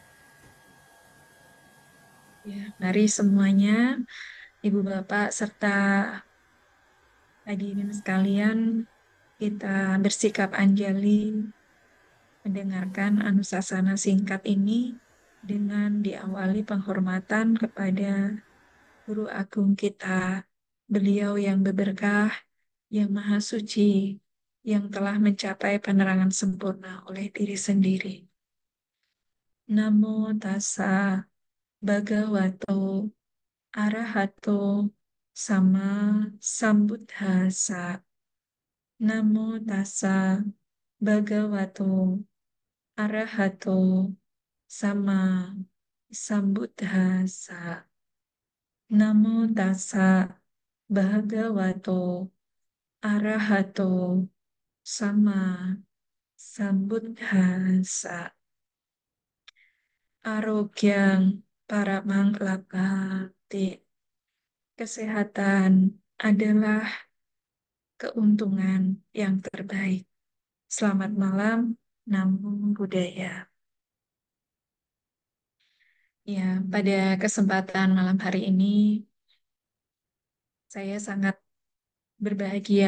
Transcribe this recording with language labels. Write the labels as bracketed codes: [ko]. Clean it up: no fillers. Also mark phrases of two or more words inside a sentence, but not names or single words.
[id] Ya, mari semuanya, Ibu Bapak serta hadirin sekalian, kita bersikap anjali mendengarkan anusasana singkat ini dengan diawali penghormatan kepada Guru Agung kita, beliau yang berberkah, yang maha suci, yang telah mencapai penerangan sempurna oleh diri sendiri. [pi] Namo tassa bhagavato arahato sama sambuddhasa. Namo tassa bhagavato arahato sama sambuddhasa. Namo tassa bhagavato arahato sama sambuddhasa. Arogyang paramangklabhati. [id] Kesehatan adalah keuntungan yang terbaik. Selamat malam, [pi] Namo Buddhaya. [id] Ya, pada kesempatan malam hari ini, saya sangat berbahagia